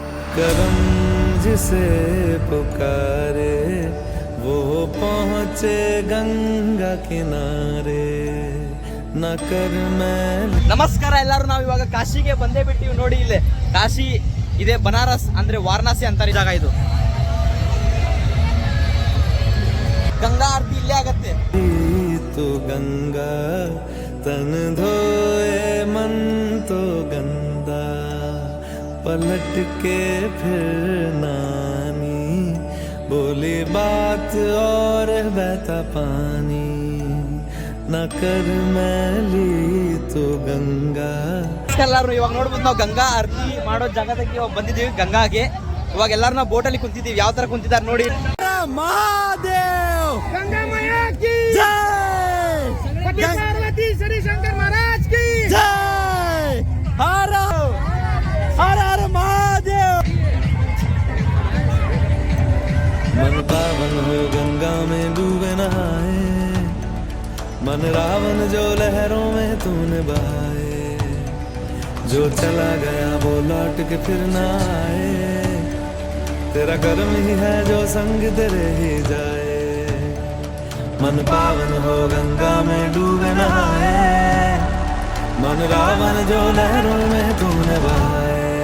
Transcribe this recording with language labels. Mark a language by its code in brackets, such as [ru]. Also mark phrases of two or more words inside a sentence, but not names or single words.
[hi] करम जिसे पुकारे वो पहुँचे गंगा किनारे न कर मैल. [kn] ನಮಸ್ಕಾರ ಎಲ್ಲರೂ, ನಾವು ಇವಾಗ ಕಾಶಿಗೆ ಬಂದೇ ಬಿಟ್ಟಿವಿ. ನೋಡಿ ಇಲ್ಲೇ ಕಾಶಿ ಇದೆ, ಬನಾರಸ್ ಅಂದ್ರೆ ವಾರಣಾಸಿ ಅಂತಾರೆ ಜಾಗ ಇದು. ಗಂಗಾ ಆರತಿ ಇಲ್ಲೇ ಆಗತ್ತೆ. [hi] तो गंगा तन धोए मन तो गंदा पलट के फिर नानी बोली बात और बहता पानी न कर मैली तो गंगा. [kn] ಎಲ್ಲರೂ ಇವಾಗ ನೋಡ್ಬೋದು, ನಾವು ಗಂಗಾ ಆರತಿ ಮಾಡೋ ಜಾಗದಾಗೆ ಇವಾಗ ಬಂದಿದ್ದೀವಿ ಗಂಗಾಗೆ. ಇವಾಗ ಎಲ್ಲರೂ ನಾವು ಬೋಟಲ್ಲಿ ಕುಂತಿದ್ದೀವಿ. ಯಾವ ತರ ಕುಂತಿದ್ದಾರೆ ನೋಡಿ. [hi] महादेव गंगा मैया की जय, पति पार्वती श्री शंकर महाराज की जय, हर हर हर महादेव. मन पावन हो गंगा में डूबे नहाए, मन रावण जो लहरों में तूने बहाए, जो चला गया वो लौट के फिर ना आए, तेरा कर्म ही है जो संग तेरे ही जाए. मन पावन हो गंगा में डूबे नहाए, मन रावण जो लहरों में तूने बहाए.